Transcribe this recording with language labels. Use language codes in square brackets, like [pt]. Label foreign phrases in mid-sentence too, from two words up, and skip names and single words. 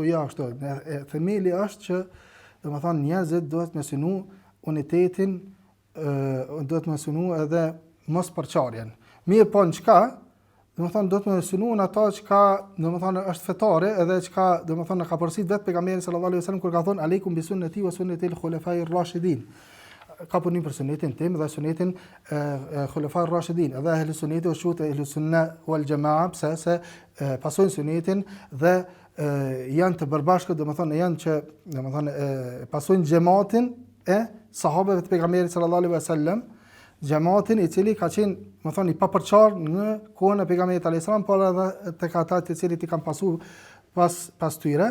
[sq] Themeli është që domethënë njerëzit duhet me synu unitetin, duhet me synu edhe mos përçarjen. Mirë, po në çka? Domethënë duhet me synu në ata çka domethënë është fetare, edhe çka domethënë ka porositë vetë pejgamberi [ar] صلى الله عليه وسلم [sq] kur ka thonë [ar] عليكم بسنتي وسنة الخلفاء الراشدين. [sq] Ka punim për sunetin tim dhe sunetin [ar] الخلفاء الراشدين. [sq] Edhe ahli sunneti është quhet [ar] أهل السنة والجماعة, [sq] pse se pasojnë sunetin dhe janë të përbashkët, domethënë janë që domethënë pasojnë xhamatin e sahabëve të pejgamberit [ar] صلى الله عليه وسلم, [sq] xhamatin i cili ka qenë domethënë i papërçar në kohën e pejgamberit [ar] عليه السلام, [sq] por edhe tek ata të cilët i kanë pasur pas tyre.